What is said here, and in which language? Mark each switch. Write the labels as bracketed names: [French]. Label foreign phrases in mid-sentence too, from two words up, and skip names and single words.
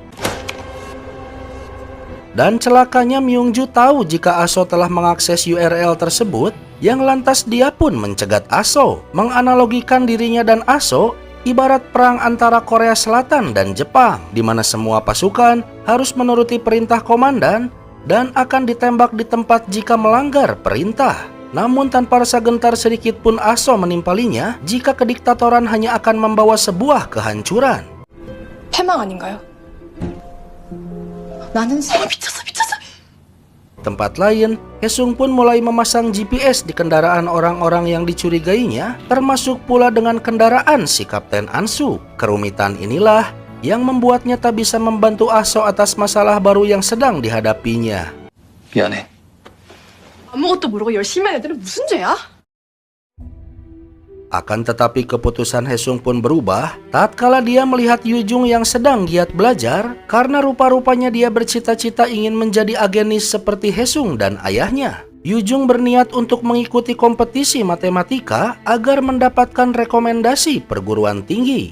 [Indonesian] Dan celakanya Myungju tahu jika Aso telah mengakses URL tersebut, yang lantas dia pun mencegat Aso, menganalogikan dirinya dan Aso ibarat perang antara Korea Selatan dan Jepang, di mana semua pasukan harus menuruti perintah komandan dan akan ditembak di tempat jika melanggar perintah. Namun tanpa rasa gentar sedikit pun Aso menimpalinya jika kediktatoran hanya akan membawa sebuah kehancuran. [Korean] 패망 아닌가요? 나는 사람 미쳤어. [Indonesian] Tempat lain, Haesung pun mulai memasang GPS di kendaraan orang-orang yang dicurigainya, termasuk pula dengan kendaraan si Kapten Ansu. Kerumitan inilah yang membuatnya tak bisa membantu Aso atas masalah baru yang sedang dihadapinya. [Korean] 미안해. 아무것도 모르고 열심히 한 애들은 무슨 죄야? [Indonesian] Akan tetapi keputusan Haesung pun berubah tatkala dia melihat Yujung yang sedang giat belajar karena rupa-rupanya dia bercita-cita ingin menjadi agenis seperti Haesung dan ayahnya. Yujung berniat untuk mengikuti kompetisi matematika agar mendapatkan rekomendasi perguruan tinggi.